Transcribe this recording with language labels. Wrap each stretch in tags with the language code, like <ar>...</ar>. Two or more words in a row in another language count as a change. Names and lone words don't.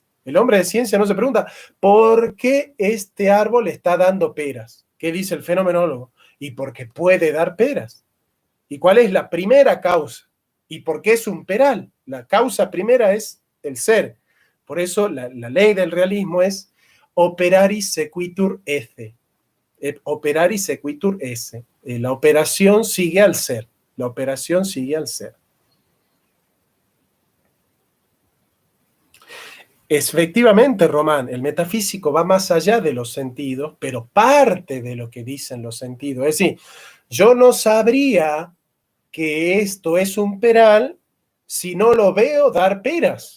<es>El hombre de ciencia no se pregunta por qué este árbol está dando peras. ¿Qué dice el fenomenólogo? Y porque puede dar peras. ¿Y cuál es la primera causa? ¿Y por qué es un peral? La causa primera es el ser. Por eso la ley del realismo es</es> <la>operari sequitur esse. Operari sequitur esse.</la> <es>La operación sigue al ser. La operación sigue al ser. Efectivamente, Román, el metafísico va más allá de los sentidos, pero parte de lo que dicen los sentidos. Es decir, yo no sabría que esto es un peral si no lo veo dar peras.</es>